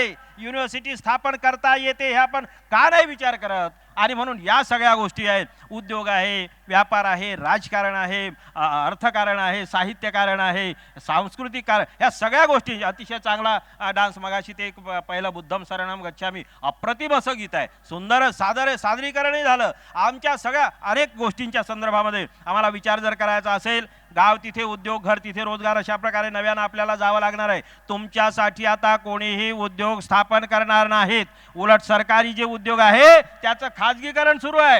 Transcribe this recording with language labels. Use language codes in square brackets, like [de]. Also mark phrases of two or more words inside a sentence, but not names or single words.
[mr] युनिव्हर्सिटी स्थापन करता येते, हे आपण का नाही विचार करत. आणि म्हणून या सगळ्या गोष्टी आहेत. उद्योग आहे, व्यापार आहे, राजकारण आहे, अर्थकारण आहे, साहित्यकारण आहे, सांस्कृतिक कारण, ह्या सगळ्या गोष्टी अतिशय चांगला डान्स. मगाशी ते एक पहिलं [pi] बुद्धम शरणम गच्छामी [mr] अप्रतिम असं गीत आहे, सुंदर सादरीकरणही झालं. आमच्या सगळ्या अनेक गोष्टींच्या संदर्भामध्ये आम्हाला विचार जर करायचा असेल, गाव तिथे उद्योग, घर तिथे रोजगार, अशा प्रकारे नव्यानं आपल्याला जावं लागणार आहे. तुमच्यासाठी आता कोणीही उद्योग स्थापन करणार नाहीत. उलट सरकारी जे उद्योग आहे त्याचं खाजगीकरण सुरू आहे.